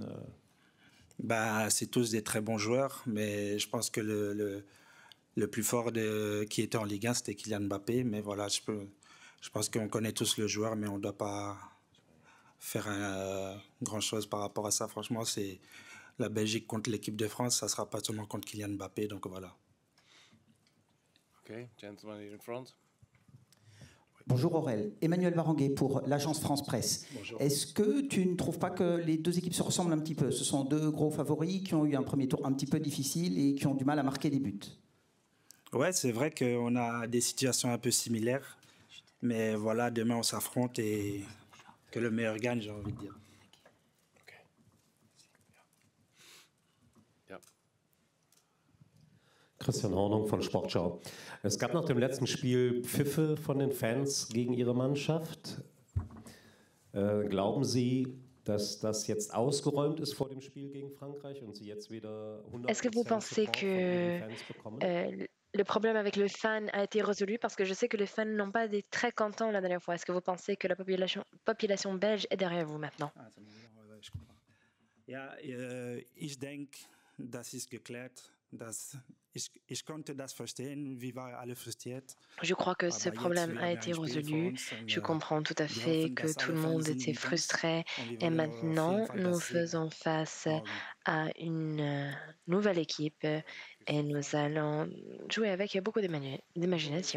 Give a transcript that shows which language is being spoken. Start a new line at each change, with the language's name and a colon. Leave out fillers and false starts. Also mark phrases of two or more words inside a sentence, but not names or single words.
French: C'est tous des très bons joueurs, mais je pense que le plus fort qui était en Ligue 1, c'était Kylian Mbappé. Mais voilà, je pense qu'on connaît tous le joueur, mais on ne doit pas faire grand-chose par rapport à ça. Franchement, c'est la Belgique contre l'équipe de France, ça ne sera pas seulement contre Kylian Mbappé, donc voilà.
English: OK, gentleman here in front.
French: Bonjour Aurel, Emmanuel Varanguet pour l'agence France Presse. Bonjour. Est-ce que tu ne trouves pas que les deux équipes se ressemblent un petit peu? Ce sont deux gros favoris qui ont eu un premier tour un petit peu difficile et qui ont du mal à marquer des buts. Ouais, c'est vrai qu'on a des situations un peu similaires, mais voilà, demain on s'affronte et que le meilleur gagne, j'ai envie de dire.
German: Christian Hornung von Sportschau. Es gab nach dem letzten Spiel Pfiffe von den Fans gegen Ihre Mannschaft. Glauben Sie, dass das jetzt ausgeräumt ist vor dem Spiel gegen Frankreich und Sie jetzt wieder 100%
French: Est-ce que vous pensez que le problème avec le fan a été résolu? Parce que je sais que les fans n'ont pas été très contents la dernière fois. Est-ce que vous pensez que la population belge est derrière vous maintenant? Je comprends.
German: Ja, ich denke, das ist geklärt. Ich konnte das verstehen, wir waren alle frustriert.
French: Je crois que ce problème a été résolu. Je comprends tout à fait que tout le monde était frustré. Et maintenant, nous faisons face à une nouvelle équipe et nous allons jouer avec beaucoup d'imagination.